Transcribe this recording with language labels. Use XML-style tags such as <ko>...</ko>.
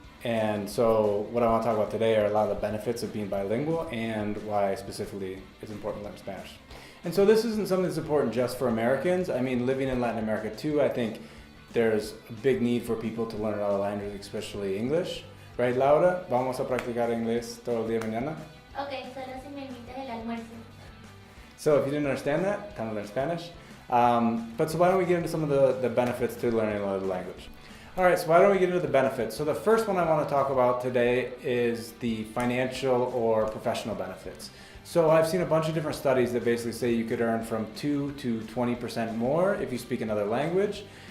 <en>And so what I want to talk about today are a lot of the benefits of being bilingual and why specifically it's important to learn Spanish. And so this isn't something that's important just for Americans. I mean, living in Latin America too, I think there's a big need for people to learn other languages, especially English. Right, Laura?</en> <es>Vamos a practicar inglés todo el día mañana? Okay, solo si me invitas el almuerzo.</es> <en>So if you didn't understand that, time to learn Spanish. But so why don't we get into some of the benefits to learning another language? All right, so why don't we get into the benefits? So the first one I want to talk about today is the financial or professional benefits. So I've seen a bunch of different studies that basically say you could earn from 2 to 20% more if you speak another language.</en>